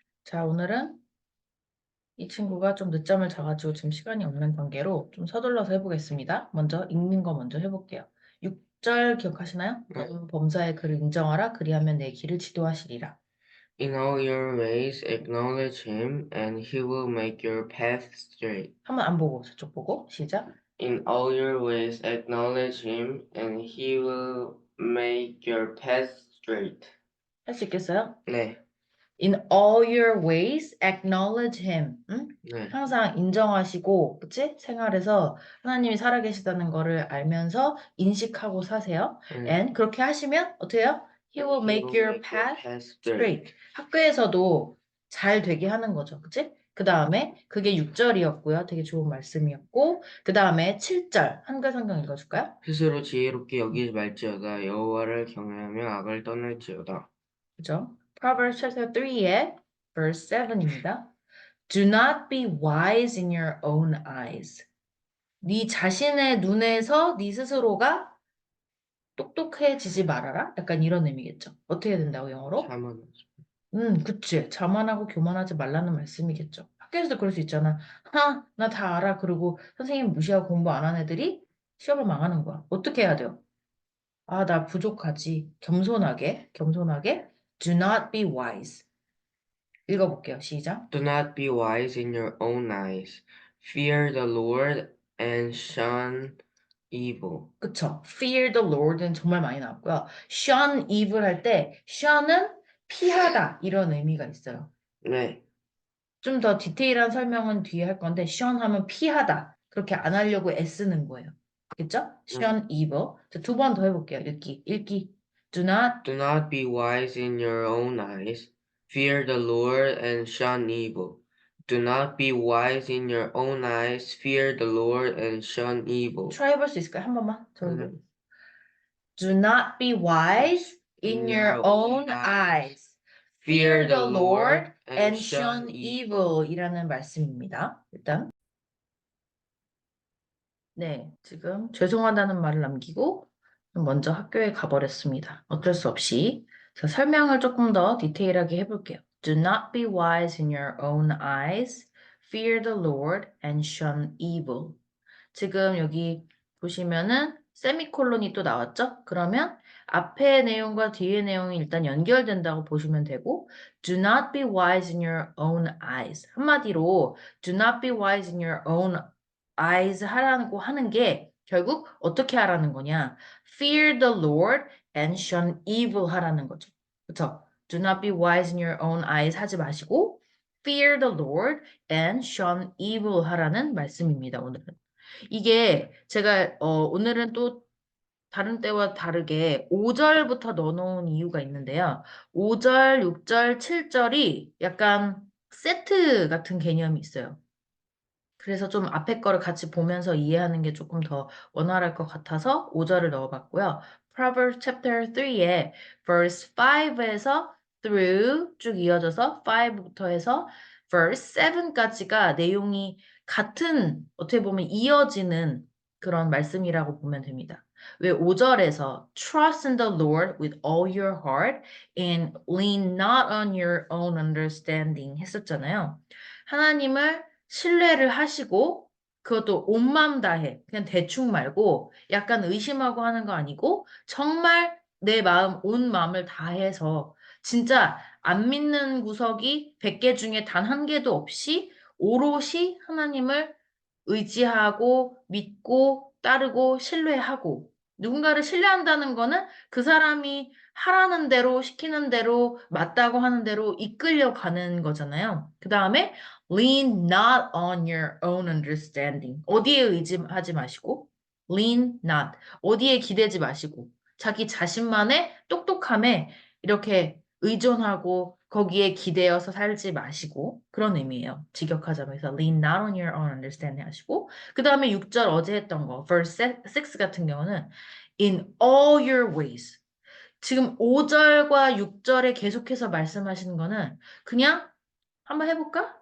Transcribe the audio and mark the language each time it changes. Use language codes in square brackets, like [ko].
[ko] 자, 오늘은 이 친구가 좀 늦잠을 자가지고 지금 시간이 없는 관계로 좀 서둘러서 해보겠습니다. 먼저 읽는 거 먼저 해볼게요. 6절 기억하시나요? 네. 너는 범사의 그를 인정하라. 그리하면 내 길을 지도하시리라. [en] In all your ways acknowledge him, and he will make your path straight. [ko] 한번 안 보고 저쪽 보고 시작. [en] In all your ways acknowledge him, and he will make your path straight. [ko] 할 수 있겠어요? 네, [en] In all your ways acknowledge him. [ko] 응? 네. 항상 인정하시고, 그치? 생활에서 하나님이 살아계시다는 거를 알면서 인식하고 사세요. And 그렇게 하시면 어떻게 해요? [en] He will He make will make your path path straight. straight. [ko] 학교에서도 잘 되게 하는 거죠. 그치? 그 다음에 그게 6절이었고요. 되게 좋은 말씀이었고, 그 다음에 7절. 한글 성경 읽어줄까요? 스스로 지혜롭게 여기지 말지어다. 여호와를 경외하며 악을 떠날지어다. 그죠? [en] Proverbs chapter [ko] 3의 [en] verse 7 [ko] 입니다. [en] Do not be wise in your own eyes. [ko] 네 자신의 눈에서 네 스스로가 똑똑해지지 말아라. 약간 이런 의미겠죠. 어떻게 된다고 영어로? 자만하지. 그치. 자만하고 교만하지 말라는 말씀이겠죠. 학교에서도 그럴 수 있잖아. 나 다 알아. 그리고 선생님 무시하고 공부 안 한 애들이 시험을 망하는 거야. 어떻게 해야 돼요? 나 부족하지. 겸손하게. [en] Do not be wise. [ko] 읽어볼게요. 시작. [en] Do not be wise in your own eyes. Fear the Lord and shun evil. [ko] 그쵸. [en] Fear the Lord [ko] 는 정말 많이 나왔고요. shun evil 할 때 shun은 피하다 이런 의미가 있어요. 네. 좀 더 디테일한 설명은 뒤에 할 건데 shun 하면 피하다. 그렇게 안 하려고 애쓰는 거예요. 알겠죠? [en] shun evil. [ko] 두 번 더 해볼게요. 읽기. [en] Do not Do not be wise in your own eyes. Fear the Lord and shun evil. Do not be wise in your own eyes. Fear the Lord and shun evil. [ko] try 해볼 수 있을까요? 한 번만. 음, [en] Do not be wise in your own eyes. Fear the Lord and shun evil [ko] 이라는 말씀입니다. 일단 네, 지금 죄송하다는 말을 남기고 먼저 학교에 가버렸습니다. 어쩔 수 없이. 그래서 설명을 조금 더 디테일하게 해볼게요. [en] Do not be wise in your own eyes. Fear the Lord and shun evil. [ko] 지금 여기 보시면은 세미콜론이 또 나왔죠? 그러면 앞에 내용과 뒤에 내용이 일단 연결된다고 보시면 되고 [en] Do not be wise in your own eyes. [ko] 한마디로 [en] Do not be wise in your own eyes [ko] 하라고 하는 게 결국 어떻게 하라는 거냐? [en] Fear the Lord and shun evil [ko] 하라는 거죠. 그쵸? [en] Do not be wise in your own eyes [ko] 하지 마시고 [en] Fear the Lord and shun evil [ko] 하라는 말씀입니다, 오늘은. 이게 제가 오늘은 또 다른 때와 다르게 5절부터 넣어놓은 이유가 있는데요. 5절, 6절, 7절이 약간 세트 같은 개념이 있어요. 그래서 좀 앞에 거를 같이 보면서 이해하는 게 조금 더 원활할 것 같아서 5절을 넣어봤고요. [en] Proverbs chapter 3 [ko] 에 verse 5에서 through 쭉 이어져서 5부터 해서 verse 7까지가 내용이 같은 어떻게 보면 이어지는 그런 말씀이라고 보면 됩니다. 왜 5절에서 [en] trust in the Lord with all your heart and lean not on your own understanding [ko] 했었잖아요. 하나님을 신뢰를 하시고 그것도 온 마음 다해. 그냥 대충 말고 약간 의심하고 하는 거 아니고 정말 내 마음, 온 마음을 다해서 진짜 안 믿는 구석이 100개 중에 단 한 개도 없이 오롯이 하나님을 의지하고 믿고 따르고 신뢰하고 누군가를 신뢰한다는 거는 그 사람이 하라는 대로 시키는 대로 맞다고 하는 대로 이끌려 가는 거잖아요. 그 다음에 [en] lean not on your own understanding. [ko] 어디에 의지하지 마시고 [en] lean not. [ko] 어디에 기대지 마시고 자기 자신만의 똑똑함에 이렇게 의존하고 거기에 기대어서 살지 마시고 그런 의미예요. 직역하자면 그래서 [en] lean not on your own understanding [ko] 하시고 그 다음에 6절 어제 했던 거 verse 6 같은 경우는 [en] in all your ways [ko] 지금 5절과 6절에 계속해서 말씀하시는 거는 그냥 한번 해볼까?